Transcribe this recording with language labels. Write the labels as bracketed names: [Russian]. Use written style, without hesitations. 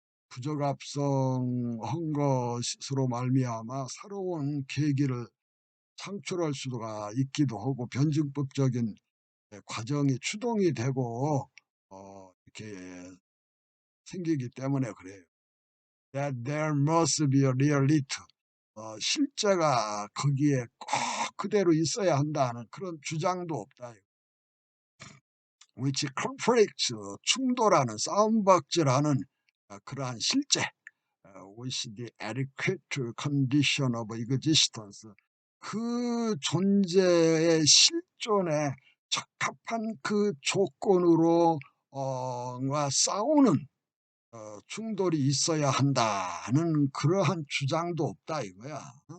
[Korean] 부적합성한 것으로 말미암아 새로운 계기를 창출할 수가 있기도 하고 변증법적인 과정이 추동이 되고 이렇게 생기기 때문에 그래요. [English] That there must be a reality. [Korean] 실제가 거기에 꼭 그대로 있어야 한다는 그런 주장도 없다. [English] which conflicts, [Korean] 충돌하는 싸움박질하는 그러한 실제, [English] with the adequate condition of existence, [Korean] 그 존재의 실존에 적합한 그 조건으로 가 싸우는 충돌이 있어야 한다는 그러한 주장도 없다 이거야.